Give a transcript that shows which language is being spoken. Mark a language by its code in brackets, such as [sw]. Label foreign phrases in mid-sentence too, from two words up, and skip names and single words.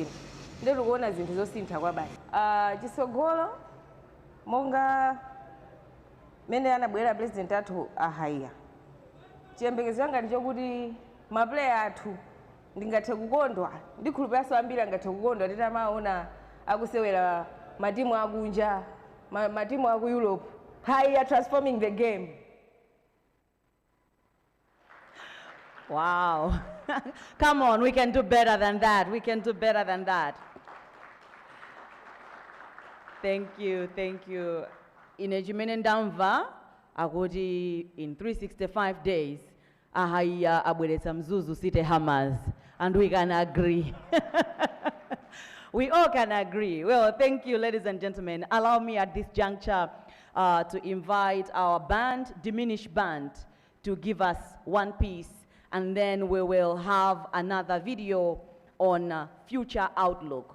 [ny] Ndi tikuona zinthu zosintha kwa basi. Chisogolo monga mene anabwera president athu Haiya. Chiyembekezo changa ndi chokuti maplayer athu ndingathe kukondwa ndikhulupiraso ambiri angathe kukondwa titamaona akusewera matimu akunja matimu aku Europe. [en] Haiya transforming the game. Wow. Come on, we can do better than that. We can do better than that. Thank you, thank you. [ny] Inejimene ndamva akuti [en] in 365 days [ny] Haiya abweretsa Mzuzu City Hammers, [en] and we can agree. We all can agree. Well, thank you, ladies and gentlemen. Allow me at this juncture to invite our band, Diminished Band, to give us one piece, and then we will have another video on future outlook.